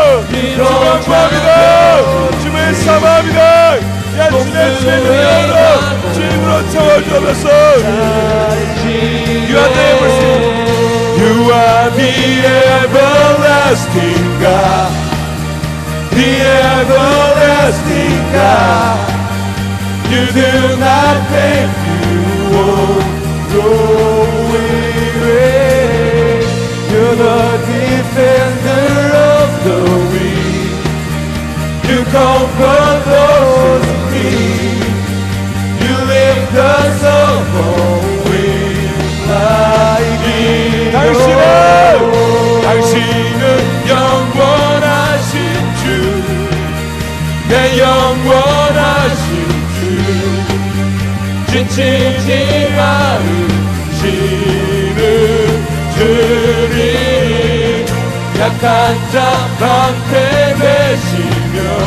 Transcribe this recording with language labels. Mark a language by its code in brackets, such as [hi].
[ko] 주님을 구합니다. 주님을 사모합니다. 주님의 능력으로 주님으로 채워주옵소서. [en] You are the everlasting. You are the everlasting God. The everlasting God. You do not think you won't go away. You're the defender of the weak. You comfort those in need. You lift us up on wings like eagles. [ko] 당신은 영원하신 주, 내 영원하신 주, 지치지 않으시는 주님, 약한 자 방패 되시며